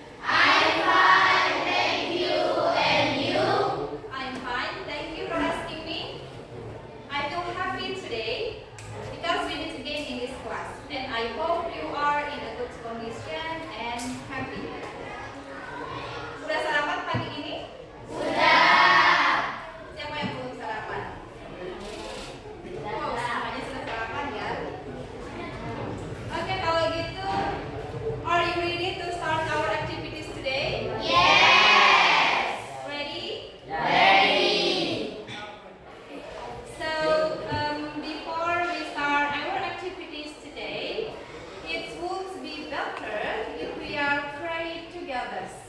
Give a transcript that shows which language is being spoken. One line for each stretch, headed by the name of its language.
English: I'm fine, thank you. And you? I'm fine. Thank you for asking me. I feel happy today because we meet again in this class, and I hope you are in a good condition and happy.
Indonesian: Sudah sarapan pagi ini? Sudah. Siapa yang belum sarapan? Oh, semuanya sudah sarapan ya. Oke, kalau gitu,
English: are you ready to start our activities today? Yes. Ready? Ready. So, before we start our activities today, it would be better if we are praying together.